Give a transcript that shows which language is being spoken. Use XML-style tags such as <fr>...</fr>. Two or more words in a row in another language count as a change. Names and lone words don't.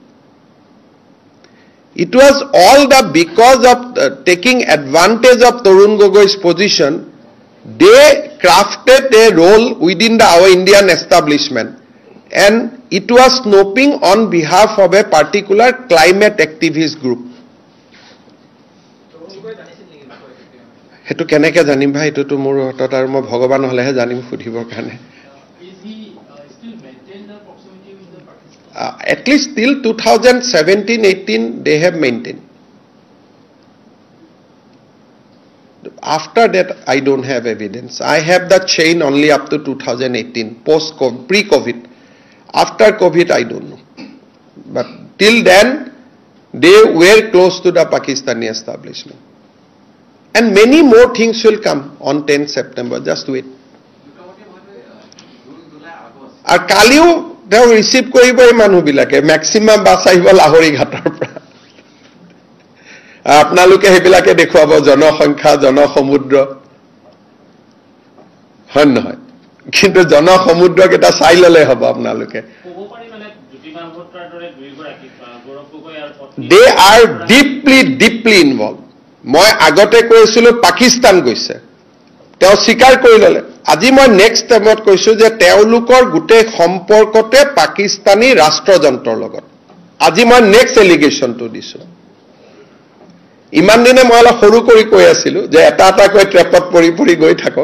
<en>It was all because of taking advantage of Tarun Gogoi's position, they crafted a role within our Indian establishment. And it was snooping on behalf of a particular climate activist group.</en> <as>হেতু কেনেকে জানিম ভাই, এটোটো মোৰ হাতত আৰু মই ভগৱান হলেহে জানিম সুধিবৰ কাৰণে।</as> <en>At least till 2017-18 they have maintained. After that I don't have evidence. I have the chain only up to 2018, post-COVID, pre-COVID. After COVID I don't know. But till then they were close to the Pakistani establishment. And many more things will come on 10th September. Just wait.</en> <as>আৰু কালিও</as> <en>they receive</en> <as>কৰিব এই মানুহবিলাকে</as> <en>maximum bus</en> <as>আহিব লাহৰীঘাটৰ পৰা. আপোনালোকে সেইবিলাকে দেখুৱাব জনসংখ্যা জনসমুদ্ৰ. হয় নহয়। কিন্তু জনসমুদ্ৰ কেইটা চাই ল'লে হ'ব আপোনালোকে.</as> <en>They are deeply involved.</en> <as>মই আগতে কৈছিলো পাকিস্তান গৈছে, তেও স্বীকাৰ কৰি ললে। আজি মই</as> <en>next timeত</en> <as>কৈছো যে তেওঁলোকৰ গোটেই সম্পৰ্কতে পাকিস্তানী ৰাষ্ট্ৰযন্ত্ৰৰ লগত। আজি মই</as> <en>next allegationটো</en> <as>দিছো। ইমান দিনে মই অলপ সৰু কৰি কৈ আছিলো যে এটা কৈ ট্ৰেপত পৰি গৈ থাকক।</as>